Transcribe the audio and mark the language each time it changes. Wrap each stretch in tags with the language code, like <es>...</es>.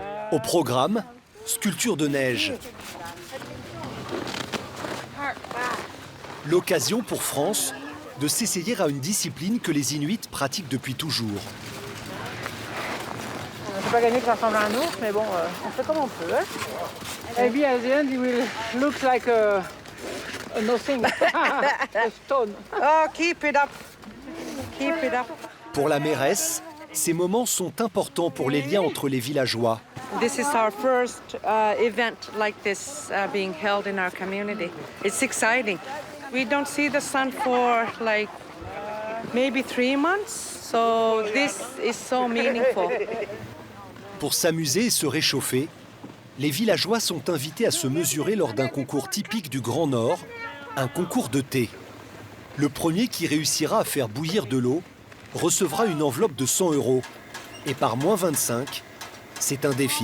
<fr>Au programme, sculpture de neige. L'occasion pour France de s'essayer à une discipline que les Inuits pratiquent depuis toujours. On ne peut pas gagner que ça ressemble à un ours, mais bon, on fait comme on peut. Hein.</fr> <en>Maybe at the end, it will look like a nothing, a stone. Oh, keep it up. Keep it up.</en> <fr>Pour la mairesse, ces moments sont importants pour les liens entre les villageois.</fr> <en>This is our first event like this being held in our community. It's exciting. We don't see the sun for like maybe 3 months, so this is so meaningful.</en> <fr>Pour s'amuser et se réchauffer, les villageois sont invités à se mesurer lors d'un concours typique du Grand Nord, un concours de thé. Le premier qui réussira à faire bouillir de l'eau recevra une enveloppe de 100 €. Et par moins 25, c'est un défi.</fr>